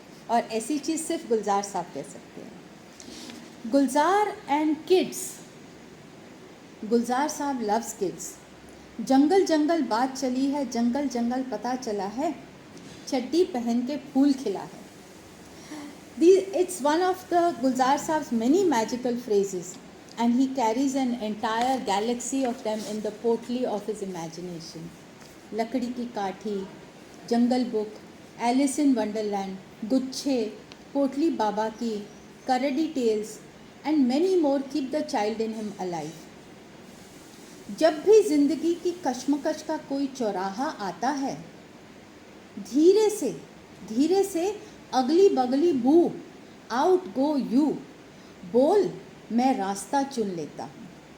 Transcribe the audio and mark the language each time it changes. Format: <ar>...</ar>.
<hi>और ऐसी चीज़ सिर्फ गुलजार साहब कह सकते हैं।</hi> <en>Gulzar and kids, Gulzar साहब loves kids.</en> <hi>जंगल जंगल बात चली है, जंगल जंगल पता चला है, चड्डी पहन के फूल खिला है।</hi> <en>It's one of the Gulzar Saab's many magical phrases, and he carries an entire galaxy of them in the portly of his imagination. लकड़ी की काठी, Jungle Book, Alice in Wonderland, गुच्छे, पोटली बाबा की, Karadi Tales and many more keep the child in him alive.</en> <hi>जब भी जिंदगी की कश्मकश का कोई चौराहा आता है, धीरे से अगली बगली बू,</hi> <en>out go you,</en> <hi>बोल मैं रास्ता चुन लेता हूँ।</hi>